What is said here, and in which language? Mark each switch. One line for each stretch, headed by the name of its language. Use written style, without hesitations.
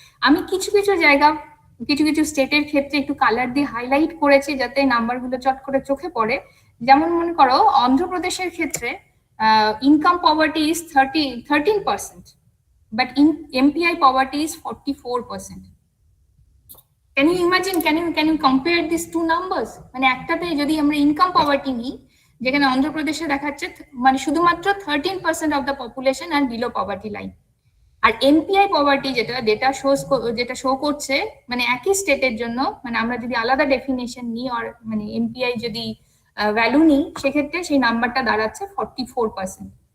Bangla: আমি কিছু জায়গা কিছু স্টেটের ক্ষেত্রে একটু কালার দিয়ে হাইলাইট করেছি যাতে নাম্বারগুলো চট করে চোখে পড়ে, যেমন মনে করো অন্ধ্রপ্রদেশের ক্ষেত্রে
English: Income poverty is 13%, but in MPI poverty is 44%. Can you imagine, can you compare these two numbers?
Bangla: মানে একটাতে যদি আমরা ইনকাম পভার্টি নিই, যেখানে অন্ধ্রপ্রদেশে দেখাচ্ছে মানে শুধুমাত্র 13% of the population আর below poverty line, আর MPI poverty যেটা শো করছে মানে একই স্টেটের জন্য, মানে আমরা যদি আলাদা ডেফিনেশন নিই আর মানে এমপিআই যদি ভ্যালু নিই, সেক্ষেত্রে সেই নাম্বারটা দাঁড়াচ্ছে 44%।